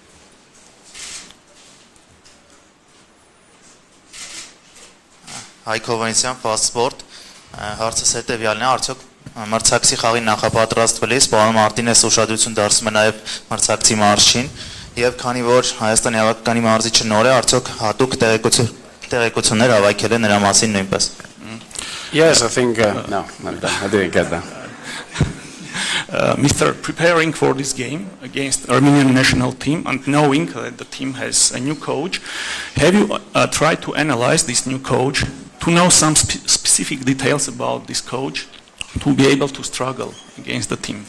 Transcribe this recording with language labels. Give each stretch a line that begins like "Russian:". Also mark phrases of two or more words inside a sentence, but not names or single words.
Armenian: Հայկ Հովանեսյան, Fast Sport, հարցս հետևյալն է, արդյոք մրցակցի խաղին նախապատրաստվելիս պարոն Մարտինեսը ուշադրություն դարձնում է նաև մրցակցի մարզչին, եւ քանի որ Հայաստանի հավաքականի մարզիչը նոր է, արդյոք հատուկ տեղեկություններ հավաքել է նրա մասին նույնպես։
English: Yes, I think no, I didn't get that. Mr. Preparing for this game against Armenian national team and knowing that the team has a new coach, have you tried to analyze this new coach, to know some specific details about this coach, to be able to struggle against the team?